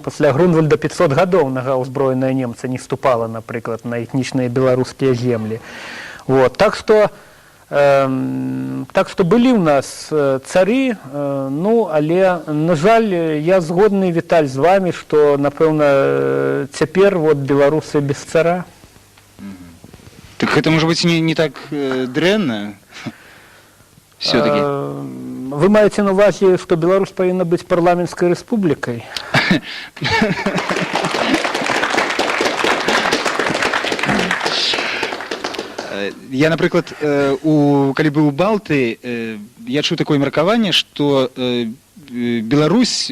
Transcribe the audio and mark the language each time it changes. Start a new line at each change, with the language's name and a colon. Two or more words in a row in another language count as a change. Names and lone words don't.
Belarusian: Пасля Грунвальда 500 гадоў нага ўзброеная немца не ступала, напрыклад, на этнічныя беларускія землі.
Russian: Вот.
Belarusian: Так што былі ў нас цары, ну, але, на жаль, я згодны, Віталь, з вами, што, напэўна, цяпер вот беларусы без цара.
Russian: Так это, может быть, не так дрэнна? Все-таки.
Belarusian: Вы маеце на увазе, што Беларусь павінна быць парламенцкай рэспублікай? Я, напрыклад, калі быў у Балты, я чуў такое меркаванне, што Беларусь